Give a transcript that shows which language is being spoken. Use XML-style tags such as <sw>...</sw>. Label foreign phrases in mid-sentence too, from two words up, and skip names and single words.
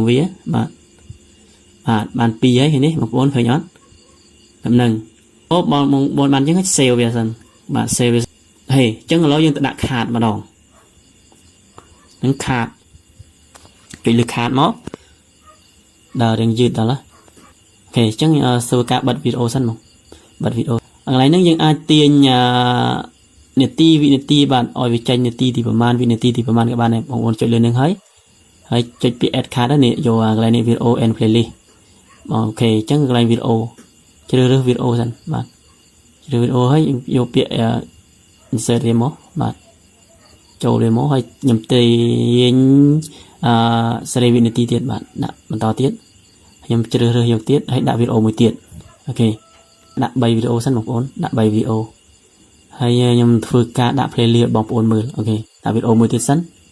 <km>វាបាទបាន2ហើយនេះបងប្អូនឃើញអត់តាមនឹងបងបានអញ្ចឹង save វាសិនបាទ save វាហេអញ្ចឹងឥឡូវយើងទៅដាក់ card ម្ដងនឹង card ចុចលើ card មកដល់រៀងយឺតដល់ហើយអូ ខេអញ្ចឹងធ្វើការបិទវីដេអូសិនមកបិទវីដេអូកន្លែងហ្នឹងយើងអាចទាញនាទីវិនាទីបាទឲ្យវាចេញនាទីទីប្រហែលវិនាទីទីប្រ ហែលក៏បានដែរបងប្អូនចុចលើនឹងហើយចុចពាក្យ</km> <en>add card</en> <km>នេះយកកន្លែងនេះ</km> <en>video and playlist</en> <km>អូខេអញ្ចឹង កន្លែងវីដេអូជ្រើសរើសវីដេអូសិនបាទជ្រើសវីដេអូហើយយកពាក្យ insert វាមកបាទចូលវាមកហើយខ្ញុំទាញសេរីវិនាទីទៀតបាទដាក់បន្តទៀតខ្ញុំជ្រើសរើសយកទៀតហើយដាក់វីដេអូមួយទៀតអូខេដាក់3វីដេអូសិនបងប្អូនដាក់3វីដេអូហើយខ្ញុំធ្វើការដាក់ playlist បងប្អូនមើលអូខេដាក់វីដេអូមួយទៀតសិន</km>